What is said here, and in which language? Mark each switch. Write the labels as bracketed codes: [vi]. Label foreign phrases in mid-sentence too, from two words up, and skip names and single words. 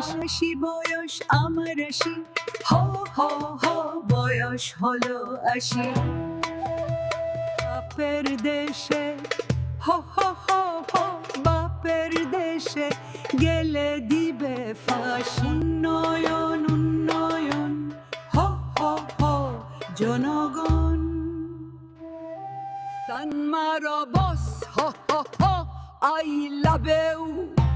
[bn] আশি বয়স আমার আশি, হ হ হ বয়স হলো 80। বাপের দেশে, হ হ হ হ বাপের দেশে গেলে দিবে ফাঁস। উন্নয়ন উন্নয়ন, হ হ হ জনগণ। তানমার বস, হ হ হ [en] I love you.